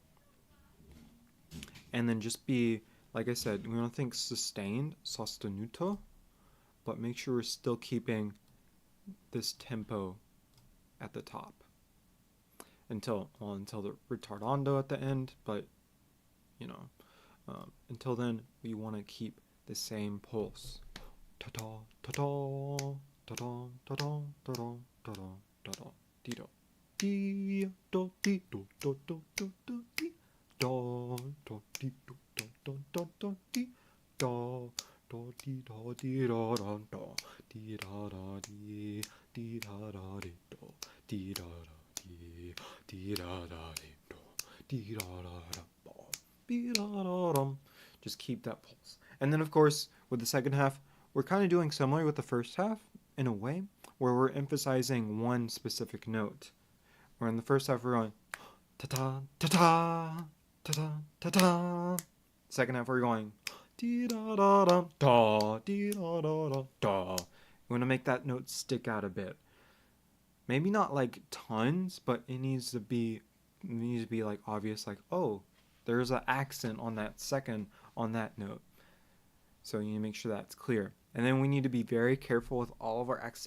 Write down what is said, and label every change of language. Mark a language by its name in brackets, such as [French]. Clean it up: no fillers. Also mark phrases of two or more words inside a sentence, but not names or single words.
[English] And then just be, like I said, we want to think sustained, sostenuto, but make sure we're still keeping this tempo at the top. Until the ritardando at the end, but until then we want to keep the same pulse. Ta-da, ta-da, ta-da, ta-da, ta-da, ta-da, ta-da, dee-do, dee-do, dee-do, do, do, do, do, dee, do, do, dee-do, do, do, do, do, dee, do, do, dee-do, dee da da da, dee da da dee, dee da da dee do, dee da da dee, dee da da dee do, dee da da da da, dee da da dum. Just keep that pulse. And then of course with the second half, we're kind of doing similar with the first half in a way, where we're emphasizing one specific note. Where in the first half we're going ta-ta, ta-ta, ta-ta, ta-ta. Second half we're going dee-da-da-da, da, dee-da-da-da, da. We want to make that note stick out a bit. Maybe not like tons, but it needs to be like obvious, like, oh, there's an accent on that second on that note. So you need to make sure that's clear. And then we need to be very careful with all of our accidentals.